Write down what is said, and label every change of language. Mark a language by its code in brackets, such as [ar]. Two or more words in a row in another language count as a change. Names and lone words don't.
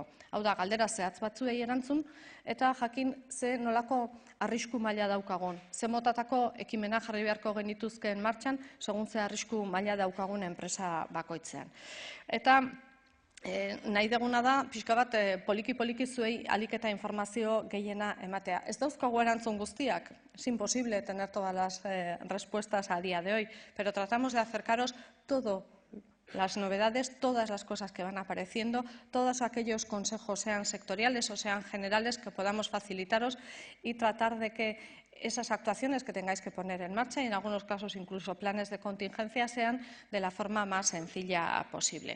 [eu] Hau da, galdera zehatz batzuei erantzun eta jakin ze nolako arrisku maila daukagun. Ze motatako ekimena jarri beharko genituzkeen martxan, segun ze arrisku maila daukagun enpresa bakoitzean. Eta nahi deguna da, pixka bat, poliki zuei ahalik eta informazio gehiena ematea. Ez dauzkagu erantzun guztiak, [es] es imposible tener todas las respuestas a día de hoy, pero tratamos de acercaros todo las novedades, todas las cosas que van apareciendo, todos aquellos consejos, sean sectoriales o sean generales, que podamos facilitaros y tratar de que esas actuaciones que tengáis que poner en marcha y en algunos casos incluso planes de contingencia sean de la forma más sencilla posible.